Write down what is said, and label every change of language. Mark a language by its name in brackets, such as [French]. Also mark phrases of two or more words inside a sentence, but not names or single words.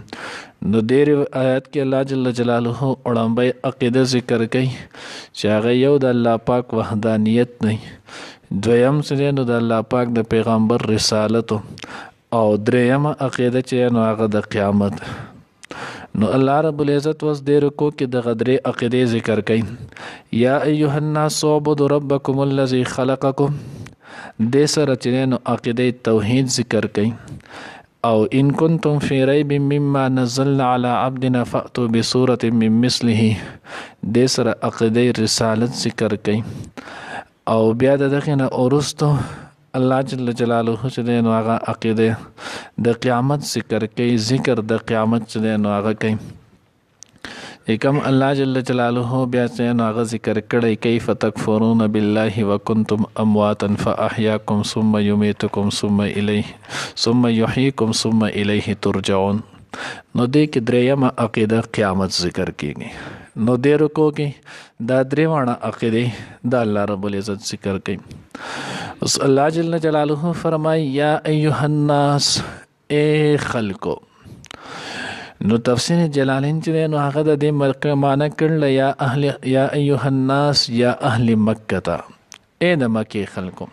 [Pashto] نو ډېر آیات کې الله جل جلاله وړاندې عقیده ذکر کوي چې هغه یو د الله پاک وحدانیت دی، دویم چې نو د الله پاک د پیغمبر رسالت، او دریم عقیده چې نو هغه د قیامت. نو الله رب العزت وس دې رکوع کې د غدرې عقیده ذکر کوي. [Arabic] یا ایها الناس اعبدوا ربکم الذی خلقکم، [Pashto] دې سره چې نو عقیده توحید ذکر کوي. [Arabic] او ان کنتم فی ریب مما نزلنا علی عبدنا فأتوا بسورة من مثله، [Pashto] دې سره عقیده رسالت ذکر کوي. او بیا دغه نه اورستو الله جل جلاله چې نو هغه عقیده د قیامت ذکر کوي. ذکر د قیامت چې نو هغه کوي. کوم الله جل جلاله بیا چې نو هغه ذکر کړی [Arabic] کیف تکفرون بالله وکنتم امواتا فاحیاکم ثم یمیتکم ثم یحییکم ثم الیه ترجعون. [Pashto] نو دې کې درېیمه عقیده قیامت ذکر کیږي. نو دې رکوع کې دا درېواړه عقیده د الله رب العزت ذکر کوي. اوس الله جل جلاله فرمای [Arabic] یا ایها الناس، [Pashto] اے خلقو. نو تفسیر جلالین چې نو هغه د دې معنی کړل [Arabic] یا ایها الناس یا اهل مکه [Pashto] ته، اے د مکه خلقو.